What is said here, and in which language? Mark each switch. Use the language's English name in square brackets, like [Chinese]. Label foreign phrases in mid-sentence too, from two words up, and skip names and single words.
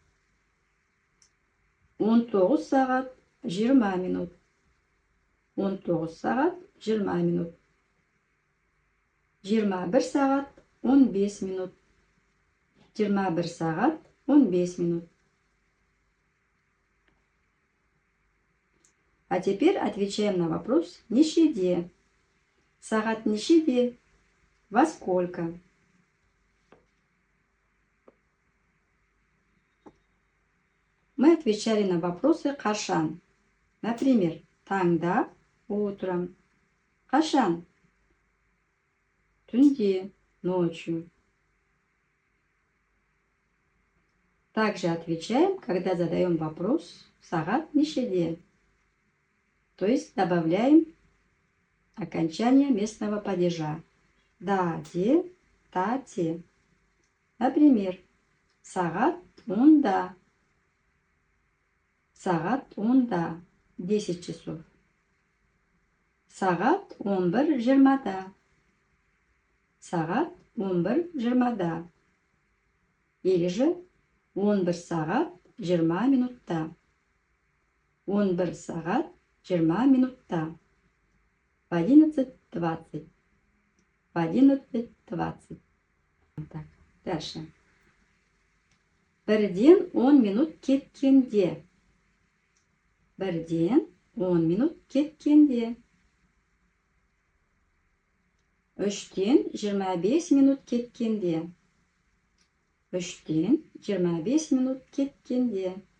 [Kazakh] 19 сағат 20 минут. 19 сағат 20 минут. 21 сағат 15 минут. 21 сағат 15 минут. [Russian] А теперь отвечаем на вопрос нешеде. [Kazakh] Сағат нешеде? [Russian] Во сколько? Мы отвечали на вопросы қашан. Например, таңда, утром. [Kazakh] Қашан? Түнде, [Russian] ночью. Также отвечаем, когда задаем вопрос [Kazakh] сағат нешеде. [Russian] То есть добавляем окончание местного падежа. [Kazakh] Да, де, та, те. Например, сағат онда. Сағат онда. 10 часов. Сағат 11:20. Сағат 11:20. [Russian] Или же [Kazakh] 11 сағат 20 минутта. 11 сағат 20 минутта. [Russian] В 11:20. В 11:20. Так, дальше. [Kazakh] Бірден 10 минут кеткенде. Бірден 10 минут кеткенде. Үштен 25 минут кеткенде. Үштен 25 минут кеткенде.